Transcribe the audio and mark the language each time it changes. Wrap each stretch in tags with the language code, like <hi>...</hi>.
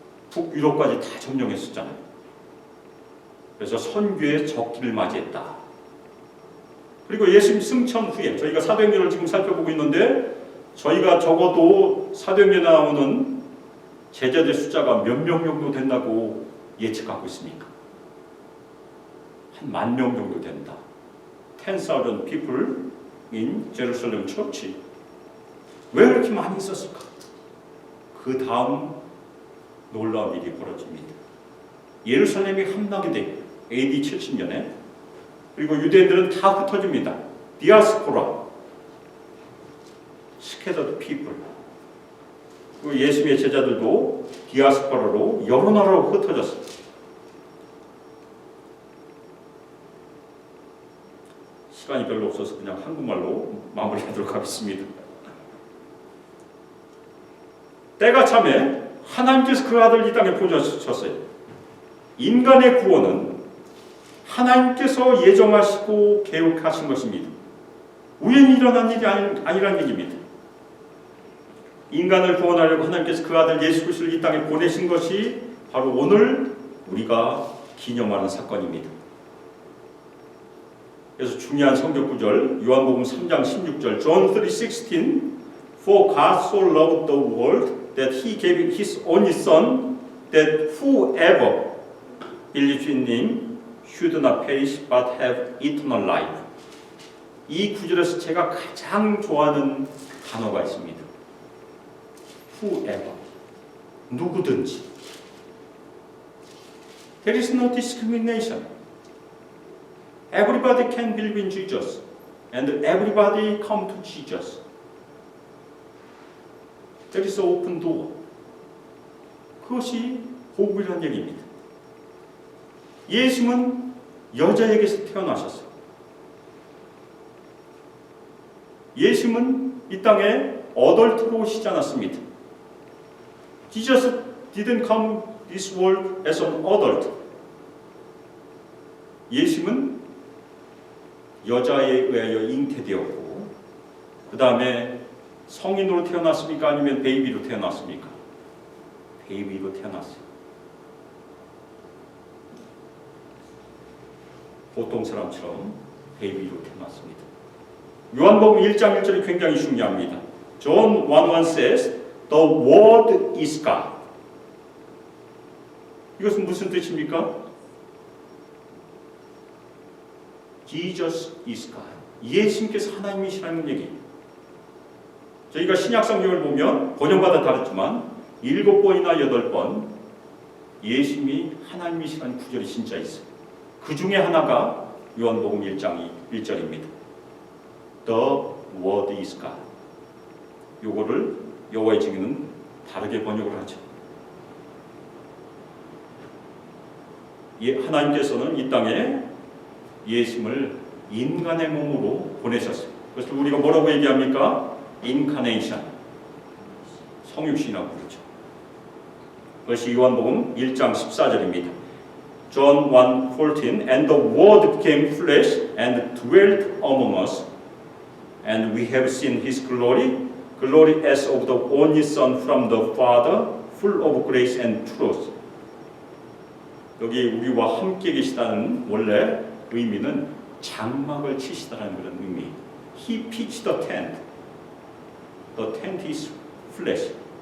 <ko>북유럽까지 다 점령했었잖아요. 그래서 선교의 적기를 맞이했다. 그리고 예수님 승천 후에 저희가 사도행전을 지금 살펴보고 있는데 저희가 적어도 사도행전에 나오는 제자들 숫자가 몇 명 정도 된다고 예측하고 있습니까? 한 10,000명 정도 된다.</ko> <en>10,000 people in Jerusalem church.</en> <ko>왜 그렇게 많이 있었을까? 그 다음 놀라운 일이 벌어집니다. 예루살렘이 함락이 돼요. AD 70년에. 그리고 유대인들은 다 흩어집니다.</ko> <en>디아스포라, scattered people.</en> <ko>그리고 예수님의 제자들도 디아스포라로 여러 나라로 흩어졌어요. 시간이 별로 없어서 그냥 한국말로 마무리하도록 하겠습니다. 때가 참에 하나님께서 그 아들 이 땅에 보내셨어요. 인간의 구원은 하나님께서 예정하시고 계획하신 것입니다. 우연히 일어난 일이 아니라는 얘기입니다. 인간을 구원하려고 하나님께서 그 아들 예수 그리스도를 이 땅에 보내신 것이 바로 오늘 우리가 기념하는 사건입니다. 그래서 중요한 성경 구절 요한복음 3장 16절</ko> <en>John 3:16 For God so loved the world that He gave His only Son that whoever believes in Him should not perish but have eternal life.</en> <ko>이 구절에서 제가 가장 좋아하는 단어가 있습니다. Whoever, 누구든지.</ko> <en>There is no discrimination. Everybody can believe in Jesus, and everybody come to Jesus. There is an open door.</en> <ko>그것이 복음이라는 얘기입니다. 예수님은 여자에게서 태어나셨어요. 예수님은 이 땅에 어덜트로 오시지 않았습니다.</ko> <en>Jesus didn't come this world as an adult.</en> <ko>예수님은 여자에 의하여 잉태되었고 그 다음에 성인으로 태어났습니까? 아니면 베이비로 태어났습니까? 베이비로 태어났어요. 보통 사람처럼 베이비로 태어났습니다. 요한복음 1장 1절이 굉장히 중요합니다.</ko> <en>John 1:1 says, The Word is God.</en> <ko>이것은 무슨 뜻입니까?</ko> <en>Jesus is God.</en> <ko>예수님께서 하나님이시라는 얘기. 저희가 신약 성경을 보면 번역마다 다르지만 7번이나 8번 예수님이 하나님이시라는 구절이 진짜 있어요. 그 중에 하나가 요한복음 1장 1절입니다.</ko> <en>The Word is God.</en> <ko>요거를 여호와의 증인은 다르게 번역을 하죠. 하나님께서는 이 땅에 예수님을 인간의 몸으로 보내셨어요. 그래서 우리가 뭐라고 얘기합니까? 인카네이션, 성육신이라고 부르죠. 그것이 요한복음 1장 14절입니다.</ko> <en>John 1:14 And the Word became flesh and dwelt among us, and we have seen His glory, glory as of the only Son from the Father, full of grace and truth.</en> <ko>여기 우리와 함께 계시다는 원래 의미는 장막을 치시다라는 그런 의미.</ko> <en>He pitched the tent. The tent is flesh.</en>